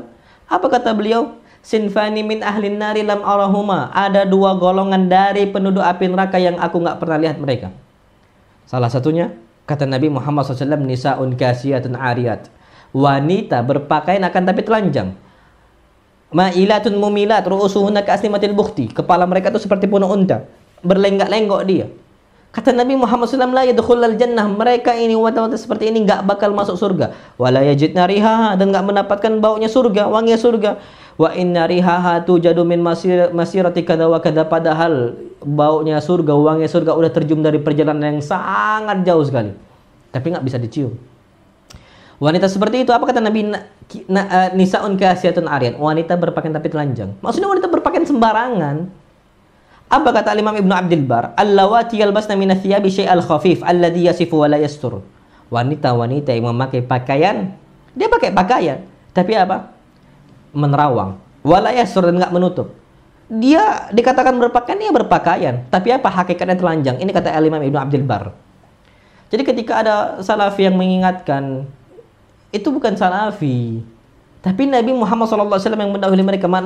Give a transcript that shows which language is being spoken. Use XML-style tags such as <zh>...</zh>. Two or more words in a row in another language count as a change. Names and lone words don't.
<id>Apa kata beliau?</id> <ar>صنفان من أهل النار لم أرهما.</ar> <id>Ada dua golongan dari penduduk api neraka yang aku nggak pernah lihat mereka. Salah satunya, kata Nabi Muhammad SAW,</id> <ar>نساء كاسيات عاريات.</ar> <id>Wanita berpakaian akan tapi telanjang.</id> <ar>مائلات مميلات رؤوسهن كأسنمة البخت.</ar> <id>Kepala mereka itu seperti punuk unta, berlenggak-lenggok dia. Kata Nabi Muhammad SAW,</id> <ar>لا يدخلن الجنة.</ar> <id>Mereka ini, wanita-wanita seperti ini nggak bakal masuk surga.</id> <ar>ولا يجدن ريحها,</ar> <id>dan nggak mendapatkan baunya surga, wanginya surga.</id> <ar>وإن ريحها توجد من مسيرة كذا وكذا.</ar> <id>Padahal baunya surga, wanginya surga udah tercium dari perjalanan yang sangat jauh sekali, tapi nggak bisa dicium. Wanita seperti itu, apa kata Nabi?</id> <ar>نساء كاسيات عاريات.</ar> <id>Wanita berpakaian tapi telanjang. Maksudnya wanita berpakaian sembarangan. Apa kata Imam Ibnu Abdul Bar?</id> <ar>اللواتي يلبسن من الثياب الشيء الخفيف الذي يصف ولا يستر.</ar> <id>Wanita-wanita yang memakai pakaian, dia pakai pakaian, tapi apa? Menerawang.</id> <ar>ولا يستر,</ar> <id>dan enggak menutup. Dia dikatakan berpakaian, dia berpakaian, tapi apa? Hakikatnya telanjang. Ini kata Imam Ibnu Abdul Bar. Jadi ketika ada Salafi yang mengingatkan, itu bukan Salafi, tapi Nabi Muhammad SAW yang mendahului mereka.</id>